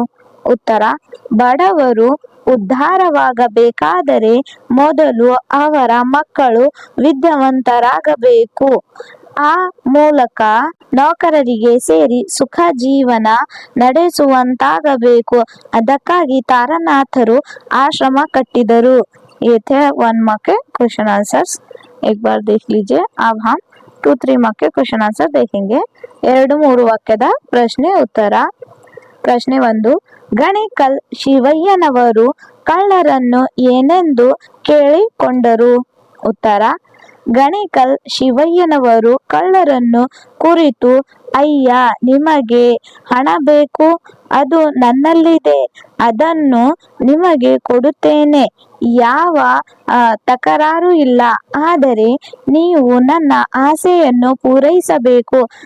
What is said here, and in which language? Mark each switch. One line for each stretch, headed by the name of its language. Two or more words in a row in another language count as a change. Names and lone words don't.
Kannada: ಉತ್ತರ: ಬಡವರು ಉದ್ಧಾರವಾಗಬೇಕಾದರೆ ಮೊದಲು ಅವರ ಮಕ್ಕಳು ವಿದ್ಯಾವಂತರಾಗಬೇಕು. ಆ ಮೂಲಕ ನೌಕರರಿಗೆ ಸೇರಿ ಸುಖ ಜೀವನ ನಡೆಸುವಂತಾಗಬೇಕು. ಅದಕ್ಕಾಗಿ ತಾರನಾಥರು ಆಶ್ರಮ ಕಟ್ಟಿದರು.
Hindi: ये थे 1 मार्क के
English: question answers.
Hindi: एक बार देख लीजिए. अब हम 2-3 मार्क के
English: question answer
Hindi: देखेंगे.
Kannada: 2-3 ವಾಕ್ಯದ ಪ್ರಶ್ನೆ ಉತ್ತರ. ಪ್ರಶ್ನೆ 1. ಗಣೇಕಲ್ ಶಿವಯ್ಯನವರು ಕಳ್ಳರನ್ನು ಏನೆಂದು ಕೇಳಿಕೊಂಡರು? ಉತ್ತರ: ಗಣೇಕಲ್ ಶಿವಯ್ಯನವರು ಕಳ್ಳರನ್ನು ಕುರಿತು, ಅಯ್ಯ, ನಿಮಗೆ ಹಣ ಬೇಕು, ಅದು ನನ್ನಲ್ಲಿದೆ, ಅದನ್ನು ನಿಮಗೆ ಕೊಡುತ್ತೇನೆ, ಯಾವ ತಕರಾರು ಇಲ್ಲ, ಆದರೆ ನೀವು ನನ್ನ ಆಸೆಯನ್ನು ಪೂರೈಸಬೇಕು,